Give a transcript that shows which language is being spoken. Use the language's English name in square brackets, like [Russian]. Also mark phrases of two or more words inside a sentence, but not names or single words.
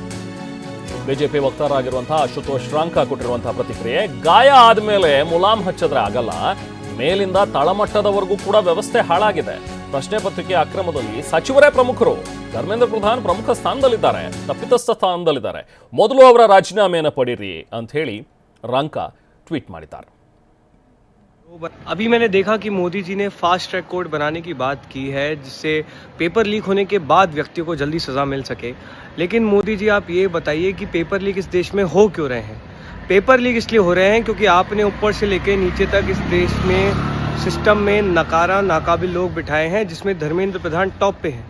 [Kannada] ಬಿಜೆಪಿ ವಕ್ತಾರ ಆಗಿರುವಂತಹ ಆಶುತೋಷ್ ರಾಂಕಾ ಕೊಟ್ಟಿರುವಂತಹ ಪ್ರತಿಕ್ರಿಯೆ, ಗಾಯ ಆದ್ಮೇಲೆ ಮುಲಾಮ್ ಹಚ್ಚಿದ್ರೆ ಆಗಲ್ಲ, ಮೇಲಿಂದ ತಳಮಟ್ಟದವರೆಗೂ ಕೂಡ ವ್ಯವಸ್ಥೆ ಹಾಳಾಗಿದೆ. ಪ್ರಶ್ನೆ ಪತ್ರಿಕೆ ಅಕ್ರಮದಲ್ಲಿ ಸಚಿವರೇ ಪ್ರಮುಖರು. ಧರ್ಮೇಂದ್ರ ಪ್ರಧಾನ್ ಪ್ರಮುಖ ಸ್ಥಾನದಲ್ಲಿದ್ದಾರೆ, ತಪ್ಪಿತಸ್ಥ ಸ್ಥಾನದಲ್ಲಿದ್ದಾರೆ. ಮೊದಲು ಅವರ ರಾಜೀನಾಮೆಯನ್ನು ಪಡೀರಿ ಅಂತ ಹೇಳಿ ರಾಂಕಾ ಟ್ವೀಟ್ ಮಾಡಿದ್ದಾರೆ. [Hindi] अभी मैंने देखा कि मोदी जी ने [English] fast track court [Hindi] बनाने की बात की है, जिससे [English] paper leak [Hindi] होने के बाद व्यक्ति को जल्दी सज़ा मिल सके. लेकिन मोदी जी आप ये बताइए कि [English] paper leak [Hindi] इस देश में हो क्यों रहे हैं? [English] paper leak [Hindi] इसलिए हो रहे हैं क्योंकि आपने ऊपर से लेकर नीचे तक इस देश में सिस्टम में नाकाबिल लोग बिठाए हैं, जिसमें धर्मेंद्र प्रधान टॉप पे हैं.